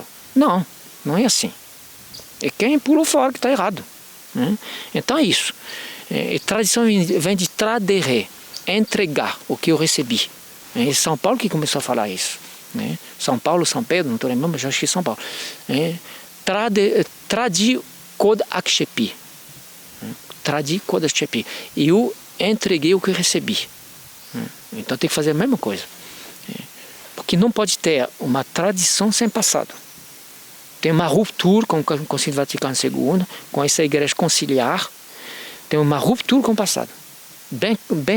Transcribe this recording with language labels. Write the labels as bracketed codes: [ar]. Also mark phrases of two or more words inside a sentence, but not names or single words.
[pt] Não, não é assim. É quem pulou fora que está errado, né? Então é isso. Tradição vem de tradere, entregar o que eu recebi. É São Paulo que começou a falar isso, né? São Paulo, São Pedro, não estou lembrando, mas acho que é São Paulo. [la] Tradi kod akchepi. Tradi kod akchepi. [pt] E eu entreguei o que eu recebi. Então tem que fazer a mesma coisa. Porque não pode ter uma tradição sem passado. Tem uma ruptura com o Concílio Vaticano II, com essa igreja conciliar. Tem uma ruptura com o passado.